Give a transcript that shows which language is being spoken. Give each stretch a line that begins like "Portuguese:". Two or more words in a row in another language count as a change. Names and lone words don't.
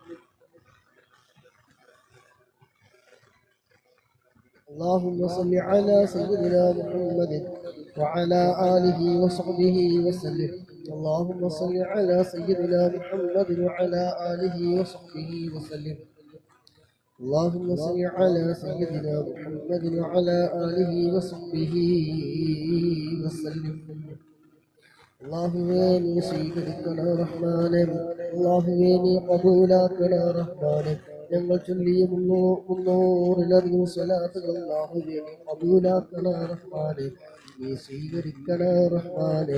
Arabic: اللهم صل على سيدنا محمد وعلى آله وصحبه وسلم. اللهم صل على سيدنا محمد وعلى آله وصحبه وسلم. اللهم صل على سيدنا محمد وعلى آله وصحبه وسلم.
Malayalam: അല്ലാഹുവേ നീ സ്വീകരിക്കണ റഹ്മാനെ, അല്ലാഹുവേ നീ കബൂലാക്കണ റഹ്മാനെ. ഞങ്ങൾ ചൊല്ലിയ മുന്നൂറിലധികം സ്വലാത്തുകൾ അല്ലാഹുവേ നീ കബൂലാക്കണ റഹ്മാനെ, നീ സ്വീകരിക്കണ റഹ്മാനെ.